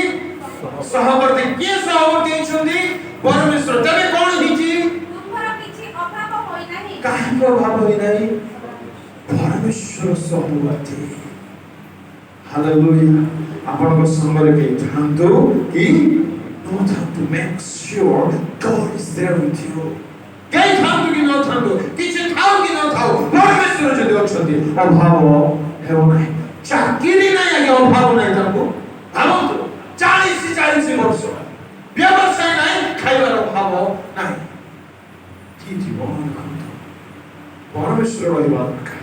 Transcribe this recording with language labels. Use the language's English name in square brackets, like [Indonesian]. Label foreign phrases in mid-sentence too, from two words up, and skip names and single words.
[Odia] ସହବର୍ତ୍ତୀ। କିଏ ସହବର୍ତ୍ତୀ ହେଇଛନ୍ତି? ପରମେଶ୍ୱର। ତେବେ କଣ ହେଇଛି? ତୁମର କିଛି ଅଭାବ ହୋଇନାହିଁ। କାହିଁକି ଅଭାବ ହୋଇନାହିଁ? ପରମେଶ୍ୱର ସହବର୍ତ୍ତୀ। ହାଲେଲୁୟା। ଆପଣଙ୍କ ସଙ୍ଗରେ କେହି ଥାନ୍ତୁ କି ନଥାନ୍ତୁ, [English] make sure God is there with you। [Odia] କେହି ଥାନ୍ତୁ କି ନଥାନ୍ତୁ, କିଛି ଥାଉ କି ନଥାଉ, ପରମେଶ୍ୱର ଯଦି ଅଛନ୍ତି ଅଭାବ ହେବ ନାହିଁ। ଚାକିରି ନାହିଁ ଆଜ୍ଞା, ଅଭାବ ନାହିଁ ତାଙ୍କୁ। ଭାବନ୍ତୁ 40 ବର୍ଷ ବ୍ୟବସାୟ ନାହିଁ, ଖାଇବାର ଅଭାବ ନାହିଁ। କି ଜୀବନ ଦେଖନ୍ତୁ, ପରମେଶ୍ୱର ରହିବା ଦରକାର।